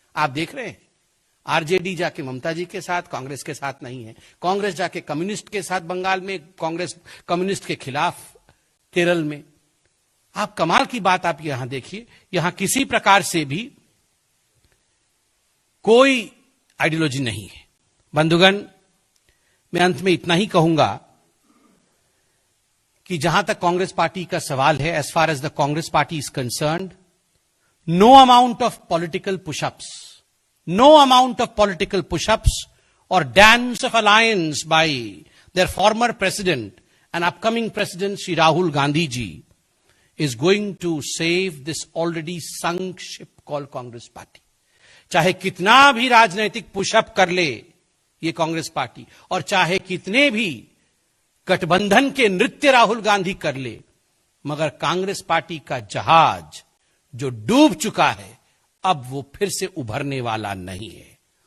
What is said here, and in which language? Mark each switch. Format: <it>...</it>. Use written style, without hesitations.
<hi>आप देख रहे हैं, आरजेडी जाके ममता जी के साथ, कांग्रेस के साथ नहीं है। कांग्रेस जाके कम्युनिस्ट के साथ बंगाल में, कांग्रेस कम्युनिस्ट के खिलाफ केरल में। आप कमाल की बात आप यहां देखिए, यहां किसी प्रकार से भी कोई आइडियोलॉजी नहीं है। बंधुगण, मैं अंत में इतना ही कहूंगा कि जहां तक कांग्रेस पार्टी का सवाल है,</hi> <en>As far as the Congress party is concerned, no amount of political pushups, no amount of political push-ups or dance of alliance by their former president and upcoming president Shri Rahul Gandhi ji is going to save this already sunk ship called Congress party.</en> <hi>चाहे कितना भी राजनीतिक pushup कर ले ये Congress party, और चाहे कितने भी गठबंधन के नृत्य राहुल गांधी कर ले, मगर कांग्रेस पार्टी का जहाज जो डूब चुका है, अब वो फिर से उभरने वाला नहीं है।</hi>